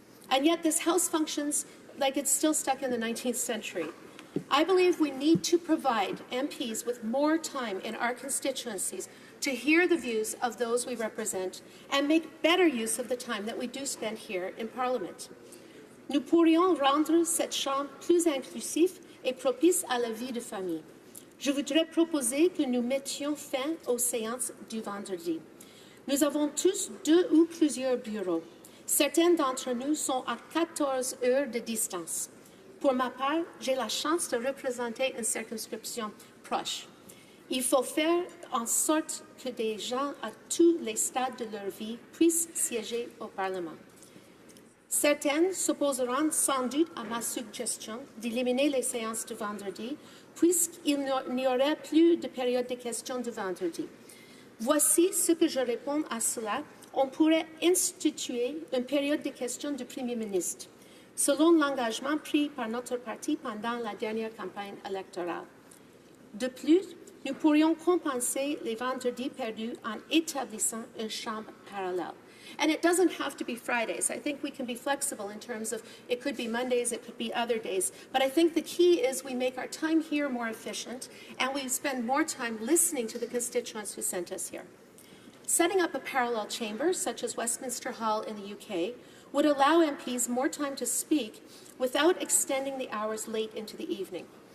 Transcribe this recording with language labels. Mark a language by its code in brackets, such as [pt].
[en] And yet this House functions like it's still stuck in the 19th century. I believe we need to provide MPs with more time in our constituencies to hear the views of those we represent and make better use of the time that we do spend here in Parliament. [fr] Nous pourrions rendre cette Chambre plus inclusive et propice à la vie de famille. Je voudrais proposer que nous mettions fin aux séances du vendredi. Nous avons tous deux ou plusieurs bureaux. Certains d'entre nous sont à 14 heures de distance. Pour ma part, j'ai la chance de représenter une circonscription proche. Il faut faire en sorte que des gens à tous les stades de leur vie puissent siéger au Parlement. Certains s'opposeront sans doute à ma suggestion d'éliminer les séances de vendredi, puisqu'il n'y aurait plus de période de questions de vendredi. Voici ce que je réponds à cela. On pourrait instituer une période de questions du Premier ministre, selon l'engagement pris par notre parti pendant la dernière campagne électorale. De plus, nous pourrions compenser les vendredis perdus en établissant une chambre parallèle. [en] And it doesn't have to be Fridays. I think we can be flexible in terms of it could be Mondays, it could be other days. But I think the key is we make our time here more efficient and we spend more time listening to the constituents who sent us here. Setting up a parallel chamber, such as Westminster Hall in the UK, would allow MPs more time to speak without extending the hours late into the evening.